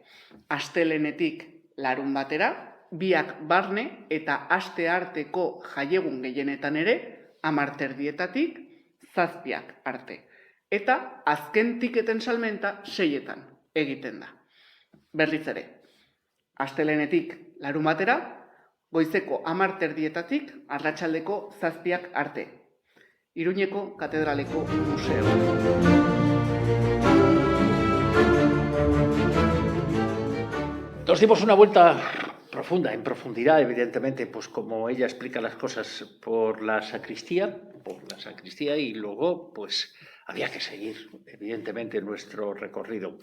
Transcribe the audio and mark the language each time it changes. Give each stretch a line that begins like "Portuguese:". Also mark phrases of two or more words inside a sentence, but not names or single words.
Basque: Astelehenetik larun batera, biak barne eta aste arteko jaiegun gehienetan ere 10:00 7:00 arte. Eta azken tiketen salmenta 6:00 egiten da. Berriz ere, astelehenetik larun batera, goizeko 10:00 arratsaldeko 7:00 arte. Iruñeko Katedraleko Museo.
Spanish: Nos dimos una vuelta profunda, en profundidad, evidentemente, pues como ella explica las cosas por la sacristía y luego, pues había que seguir, evidentemente, nuestro recorrido.